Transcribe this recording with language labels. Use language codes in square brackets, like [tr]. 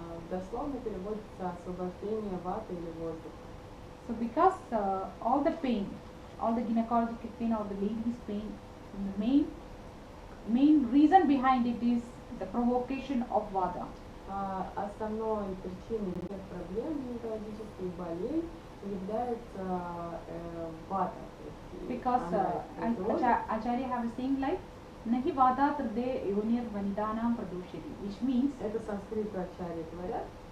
[ru] Дословно переводится освобождение ваты или воздуха. [en] So because all the pain, all the gynecological pain, all the ladies' pain, the main reason behind it is the provocation of vata. [ru] Основной причиной всех проблем гинекологических болей является вата. [en] Because Acharya have a saying like [sa] Nahi vata trade yonir vanidanam pradoshiti, [en] which means [ru] Это санскрит ачарьи говорят,